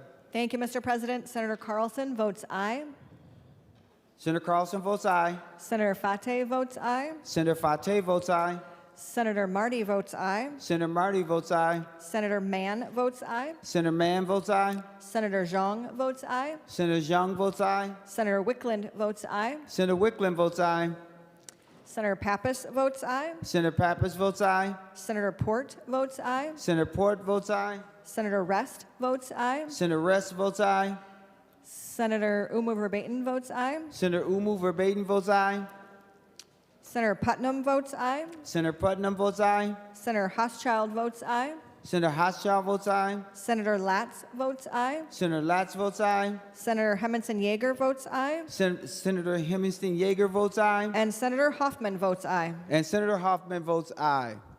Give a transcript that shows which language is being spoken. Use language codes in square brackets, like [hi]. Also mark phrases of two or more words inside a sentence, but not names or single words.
[en] Thank you, Mr. President. Senator Carlson votes aye. Senator Carlson votes aye. Senator Fateh votes aye. Senator Fateh votes aye. Senator Marty votes aye. Senator Marty votes aye. Senator Mann votes aye. Senator Mann votes aye. Senator Zhang votes aye. Senator Zhang votes aye. Senator Wickland votes aye. Senator Wickland votes aye. Senator Pappas votes aye. Senator Pappas votes aye. Senator Port votes aye. Senator Port votes aye. Senator Rest votes aye. Senator Rest votes aye. Senator Umu Verbatim votes aye. Senator Umu Verbatim votes aye. Senator Putnam votes aye. Senator Putnam votes aye. Senator Hochschild votes aye. Senator Hochschild votes aye. Senator Latz votes aye. Senator Latz votes aye. Senator Hemmingsen-Yager votes aye. Senator Hemmingsen-Yager votes aye. And Senator Hoffman votes aye. And Senator Hoffman votes aye.